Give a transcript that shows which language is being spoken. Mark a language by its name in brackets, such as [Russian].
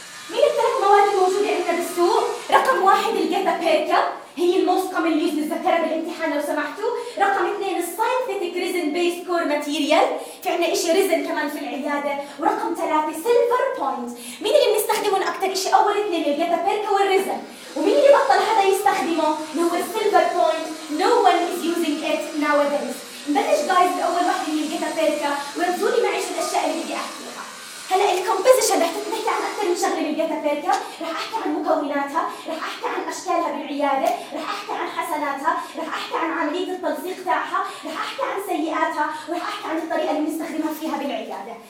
[Arabic] مين الثلاث مواد الموجودة عندنا بالسوق؟ رقم واحد الجيتابيكا، هي الموست كومن يوز نتذكرها بالامتحان لو سمحتوا. رقم اثنين السينثيتك ريزن بيس كور ماتيريال، في عنا اشي ريزن كمان في العيادة. ورقم ثلاثة سيلفر بوينت. مين اللي بنستخدمهم اكتر اشي؟ اول اثنين الجيتابيكا والريزن. ومين اللي بطل حدا يستخدمه؟ اللي هو السيلفر بوينت. [English] No one is using it nowadays. [Arabic] نبلش جايز بأول واحدة من الجيتابيكا ونزولي معي شو الأشياء اللي بدي أحكيها. هلا الكومبوزيشن رح تتنحكي عن أكثر من شغلة من الجيتابيكا، رح أحكي عن مكوناتها، رح أحكي عن أشكالها بالعيادة، رح أحكي عن حسناتها، رح أحكي عن عملية التلصيق تاعها، رح أحكي عن سيئاتها، ورح أحكي عن الطريقة اللي بنستخدمها فيها بالعيادة.